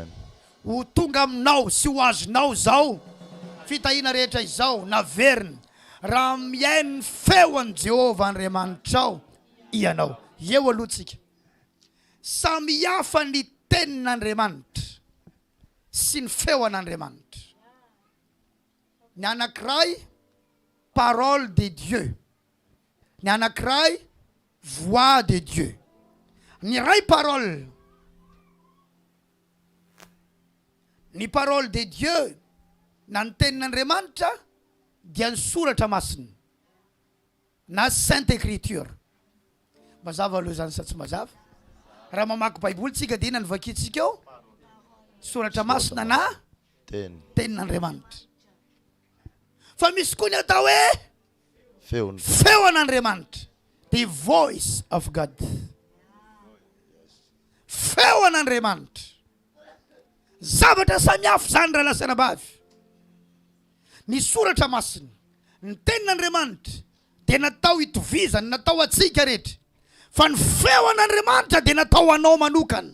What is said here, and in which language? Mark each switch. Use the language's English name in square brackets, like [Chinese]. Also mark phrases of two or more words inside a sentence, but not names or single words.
[Malagasy] Ho tonga aminao sy ho azonao zao fitahiana rehetra izao naverina raha miainy feon'i Jehovah Andriamanitrao ianao. Eo alohatsika. Samy hafa ny tenin'Andriamanitra sy ny feon'Andriamanitra. Ny anankiray [French] parole de Dieu. [Malagasy] Ny anankiray [French] voix de Dieu. [Malagasy] Ny ray parole. Ny [French] parole de Dieu [Malagasy] na ny tenin'Andriamanitra dia ny soratra masina na [French] Sainte Écriture. [Malagasy] Mazava aloha zany sa tsy mazava? Raha mamaky Baiboly tsika dia inona ny vakintsika eo? Soratra masina na tenin'Andriamanitra. Fa misy koa ny atao hoe feon'Andriamanitra. [English] The voice of God. [Malagasy] Feon'Andriamanitra. Zavatra samihafa zany raha lasana bavy. Ny soratra masina, ny tenin'Andriamanitra dia natao hitovizana, natao atsika rehetra. Fa ny feon'Andriamanitra dia natao anao manokana.